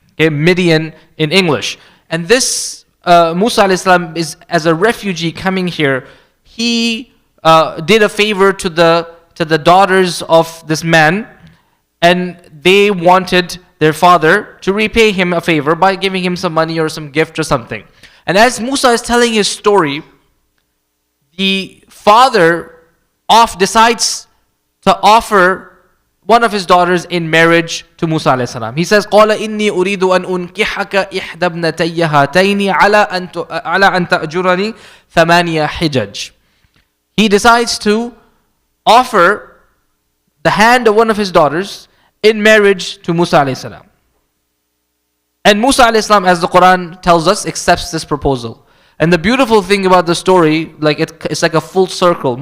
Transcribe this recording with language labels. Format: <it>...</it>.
<en>Okay, Midian in English. And this Musa alayhi salam is, as a refugee coming here, he did a favor to the daughters of this man, and they wanted their father to repay him a favor by giving him some money or some gift or something. And as Musa is telling his story, the father decides to offer one of his daughters in marriage to Musa alayhi salam.</en> <ar>He says, قَالَ إِنِّي أُرِيدُ أَنْ أُنْكِحَكَ إِحْدَى ابْنَتَيَّ هَاتَيْنِ عَلَى أَنْ تَأْجُرَنِي ثَمَانِيَ حِجَجٍ.</ar> <en>He decides to offer the hand of one of his daughters in marriage to Musa alayhi salam. And Musa alayhi salam, as the Quran tells us, accepts this proposal. And the beautiful thing about the story, like it's like a full circle.</en>